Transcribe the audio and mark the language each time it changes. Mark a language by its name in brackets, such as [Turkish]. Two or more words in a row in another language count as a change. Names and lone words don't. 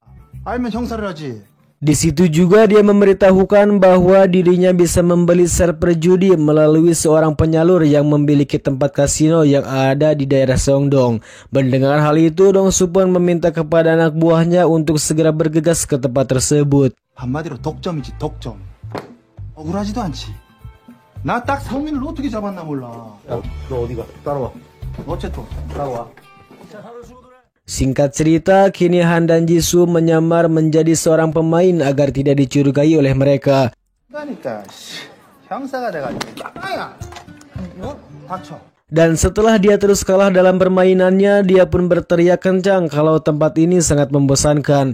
[Indonesian] Di situ juga dia memberitahukan bahwa dirinya bisa membeli server judi melalui seorang penyalur yang memiliki tempat kasino yang ada di daerah Seongdong. Mendengar hal itu, Dongsu pun meminta kepada anak buahnya untuk segera bergegas ke tempat tersebut. [Korean] 한마디로 독점이지 독점. 억울하지도 않지. 나 딱 성민을 어떻게 잡았나 몰라. 너 어디가? 따라와. 어쨌든 따라와. [Indonesian] Singkat cerita, kini Han dan Jisoo menyamar menjadi seorang pemain agar tidak dicurigai oleh mereka. Dan setelah dia terus kalah dalam permainannya, dia pun berteriak kencang kalau tempat ini sangat membosankan.